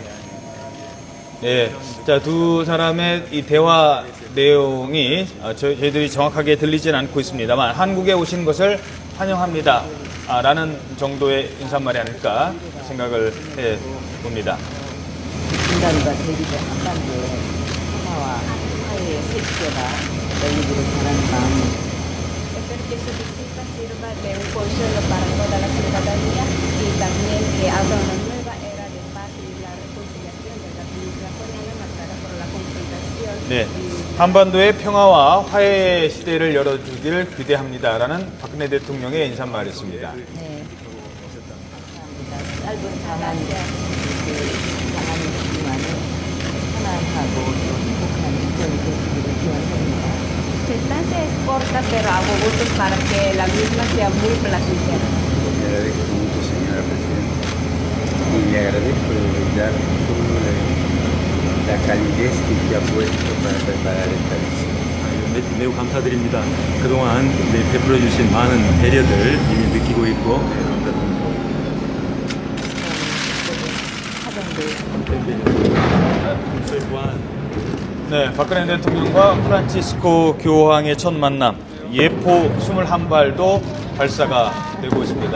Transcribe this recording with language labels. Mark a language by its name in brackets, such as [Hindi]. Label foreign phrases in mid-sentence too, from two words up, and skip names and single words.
[Korean] 네, 자, 두 사람의 이 대화 내용이 저희들이 정확하게 들리진 않고 있습니다만 한국에 오신 것을 환영합니다. 라는 정도의 인사말이 아닐까 생각을 해봅니다. 인간과 대리자 한반도에 평화와 화해의 색채가 열리기를 바라는 마음이 [Spanish] que su visita sirva de un consuelo para toda la ciudadanía y también que abra una nueva era de paz y la reconciliación de la península coreana marcada por la confrontación. [Korean] 네, 한반도의 평화와 화해 시대를 열어주기를 기대합니다라는 박근혜 대통령의 인사말이었습니다. 네. 짧은 방한, 방한 동안에 편안하고 또 행복한 그런 되시기를 기원합니다. [Spanish] Su estancia es corta, pero hago votos para que la misma sea muy placentera. Le agradezco mucho, señora Presidenta, y le agradezco de verdad toda la calidez que usted ha puesto para preparar esta visita. [Korean] 매우 감사드립니다. 그동안 베풀어 주신 많은 배려들 이미 느끼고 있고 저희 또한 네, 박근혜 대통령과 프란치스코 교황의 첫 만남, 예포 21발도 발사가 되고 있습니다.